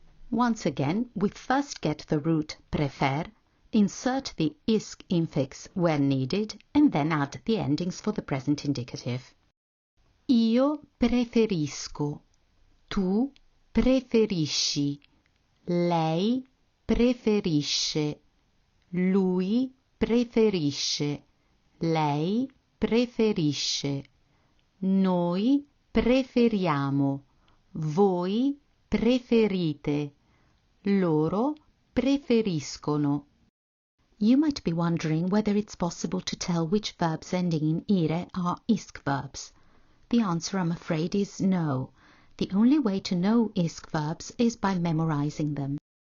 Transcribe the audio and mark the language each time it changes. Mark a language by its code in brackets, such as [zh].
[en] Once again, we first get the root prefer, insert the isk infix where needed, and then add the endings for the present indicative. [it] Io preferisco, tu preferisci, lei preferisce, lui preferisce, lei preferisce, noi preferiamo, voi preferite, loro preferiscono. [en] You might be wondering whether it's possible to tell which verbs ending in ire are isk verbs. The answer, I'm afraid, is no. The only way to know isk verbs is by memorizing them.